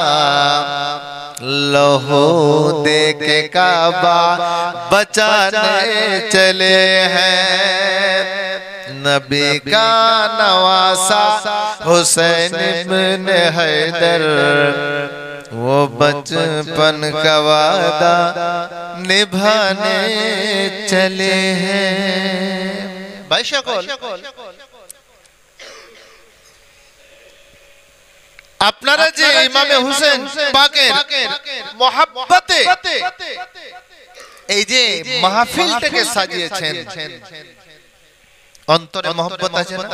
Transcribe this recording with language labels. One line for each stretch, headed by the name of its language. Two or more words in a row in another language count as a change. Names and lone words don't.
Urdu: لہو دے کے کعبہ بچانے چلے ہیں، نبی کا نواسا حسین بن حیدر، وہ بچپن کا وعدہ نبھانے چلے ہیں۔
Bangla: ভাই সকল, আপনারা যে ইমামে হুসেন পাকের মহব্বতে এই যে মাহফিলটাকে সাজিয়েছেন, অন্তরে মহব্বত আছে না?